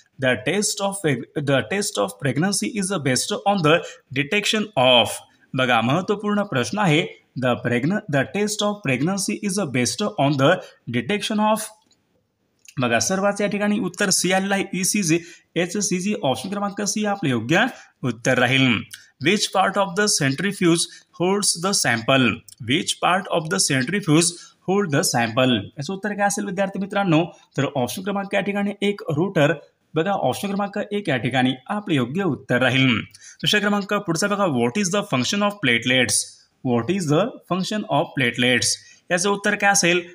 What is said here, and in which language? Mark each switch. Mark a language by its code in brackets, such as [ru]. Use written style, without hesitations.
[en] The test of pregnancy is the best on the detection of? [mr] बघा महत्वपूर्ण प्रश्न आहे, [en] The test of pregnancy is the best on the detection of? [mr] बघा सर्वांचे या ठिकाणी उत्तर सी आलेलं आहे, ECG HCG. ऑप्शन क्रमांक सी आपले योग्य उत्तर राहील. [en] Which part of the centrifuge holds the sample? Which part of the centrifuge hold the sample. [mr] याचं उत्तर काय असेल विद्यार्थी मित्रांनो? तर ऑप्शन क्रमांक या ठिकाणी एक रूटर. बघा ऑप्शन क्रमांक एक या ठिकाणी आपले योग्य उत्तर राहील. दुसरा क्रमांक पुढचा बघा, [en] What is the function of platelets? What is the function of platelets? [mr] याचं उत्तर काय असेल?